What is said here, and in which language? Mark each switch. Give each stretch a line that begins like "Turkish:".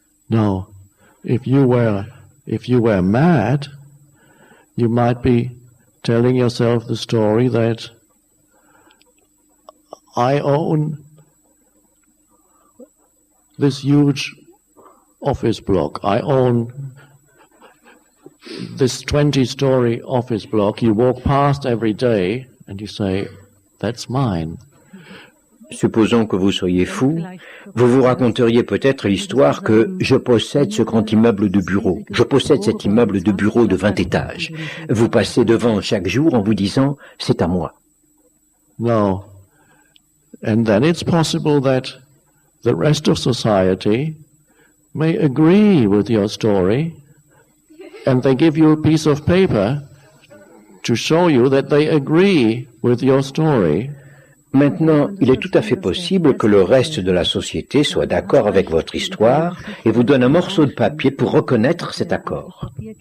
English: No, if you were mad, you might be telling yourself the story that I own this huge office block. I own this 20-story office block. You walk past every day and you say, that's mine.
French: Supposons que vous soyez fou, vous vous raconteriez peut-être l'histoire que je possède ce grand immeuble de bureau, je possède cet immeuble de bureau de 20 étages. Vous passez devant chaque jour en vous disant « c'est à moi ».
English: No. And then it's possible that the rest of society may agree with your story and they give you a piece of paper to show you that they agree with your story.
French: Maintenant, il est tout à fait possible que le reste de la société soit d'accord avec votre histoire et vous donne un morceau de papier pour reconnaître cet accord.